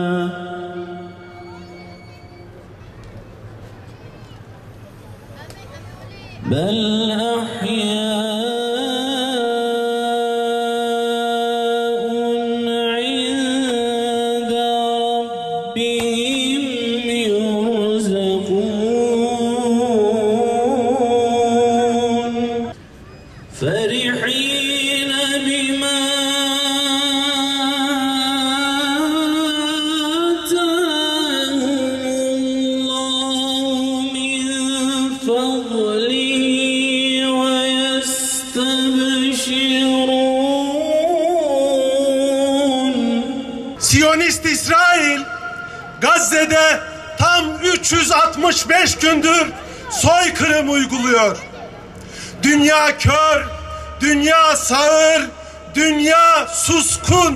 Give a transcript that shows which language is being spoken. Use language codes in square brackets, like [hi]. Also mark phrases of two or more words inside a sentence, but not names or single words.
[ar] بل أحياء عند ربهم يرزقون. فرحين بما آتاهم الله من فضله ويستبشرون. [tr] Siyonist İsrail, Gazze'de tam 365 gündür soykırım uyguluyor. Dünya kör, dünya sağır, dünya suskun.